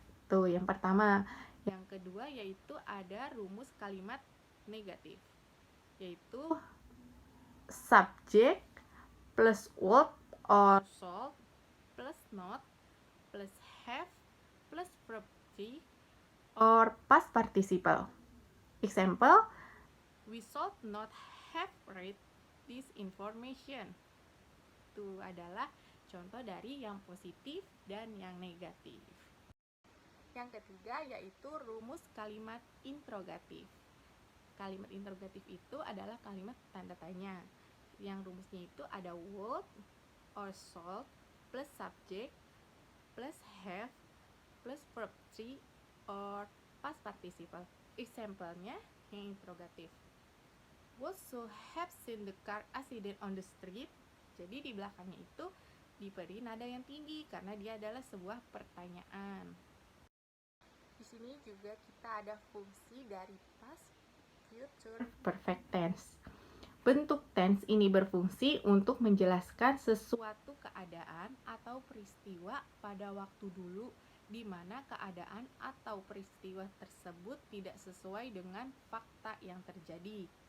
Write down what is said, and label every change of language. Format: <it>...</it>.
<id>Tuh yang pertama. Yang kedua yaitu ada rumus kalimat negatif, yaitu</id> <en>subject plus would or shall plus not plus have plus verb 3 or past participle. Example, we should not have read this information.</en> <id>Itu adalah contoh dari yang positif dan yang negatif. Yang ketiga yaitu rumus kalimat interrogatif. Kalimat interrogatif itu adalah kalimat tanda tanya. Yang rumusnya itu ada</id> <en>would or shall plus subject plus have plus verb 3 or past participle.</en> <id>Example-nya yang interrogatif.</id> <en>Would you have seen the car accident on the street?</en> <id>Jadi di belakangnya itu diberi nada yang tinggi karena dia adalah sebuah pertanyaan. Di sini juga kita ada fungsi dari past future perfect tense. Bentuk tense ini berfungsi untuk menjelaskan sesuatu keadaan atau peristiwa pada waktu dulu di mana keadaan atau peristiwa tersebut tidak sesuai dengan fakta yang terjadi.</id>